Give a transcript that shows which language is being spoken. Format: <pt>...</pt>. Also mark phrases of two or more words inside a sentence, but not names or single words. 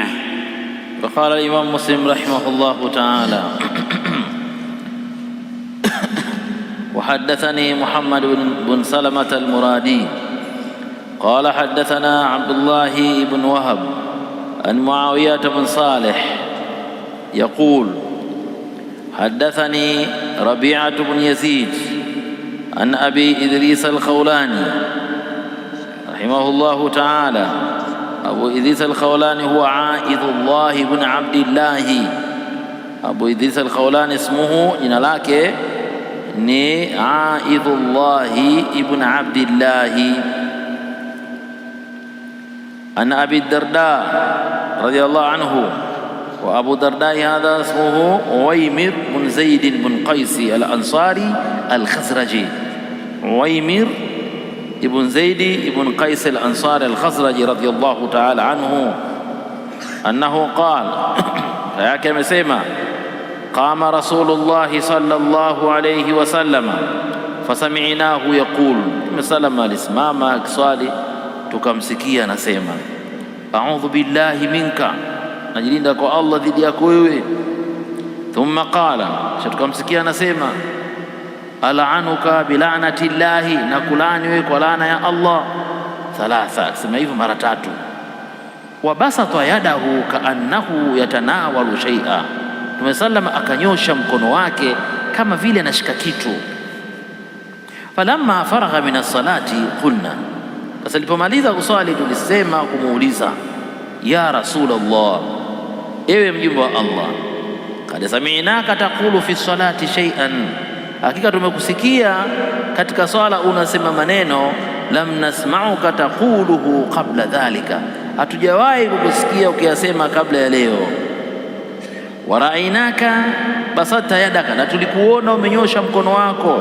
<ar>فقال الإمام مسلم رحمه الله تعالى وحدثني محمد بن سلمة المرادي قال حدثنا عبد الله بن وهب عن معاوية بن صالح يقول حدثني ربيعة بن يزيد عن أبي إدريس الخولاني رحمه الله تعالى. أبو إدريس الخولاني هو عائذ الله بن عبد الله. أبو إدريس الخولاني اسمه</ar> <sw>jina lake ni Aidhullah ibn Abdillah.</sw> <ar>عن أبي الدرداء رضي الله عنه. وأبو الدرداء هذا اسمه عويمر بن زيد بن قيس الأنصاري الخزرجي. عويمر بن زيد بن قيس الأنصاري الخزرجي رضي الله تعالى عنه أنه قال كما سمع قام رسول الله صلى الله عليه وسلم فسمعناه يقول مسلم</ar> <sw>alisimama kiswali tukamsikia anasema</sw> <ar>أعوذ بالله منك,</ar> <sw>najilinda kwa Allah dhidi yako wewe.</sw> <ar>ثم قال,</ar> <sw>tukamsikia anasema</sw> <ar>ألعنك بلعنة الله,</ar> <sw>na kulani wewe kwa laana ya Allah. Thalatha, sema hivyo mara 3.</sw> <ar>وبسط يده كأنه يتناول شيئا,</ar> <sw>Mtume sallama akanyosha mkono wake kama vile anashika kitu.</sw> <ar>فلما فرغ من الصلاة قلنا,</ar> <sw>sasa alipomaliza kuswali tulisema kumuuliza</sw> <ar>يا رسول الله,</ar> <sw>ewe mjumbe wa Allah,</sw> <ar>قد سمعناك تقول في الصلاة شيئا,</ar> <sw>hakika tumekusikia katika swala unasema maneno</sw> <ar>لم نسمعك تقوله قبل ذلك,</ar> <sw>hatujawahi kukusikia ukiyasema kabla ya leo.</sw> <ar>ورأيناك بسطت يدك,</ar> <sw>na tulikuona umenyosha mkono wako.</sw>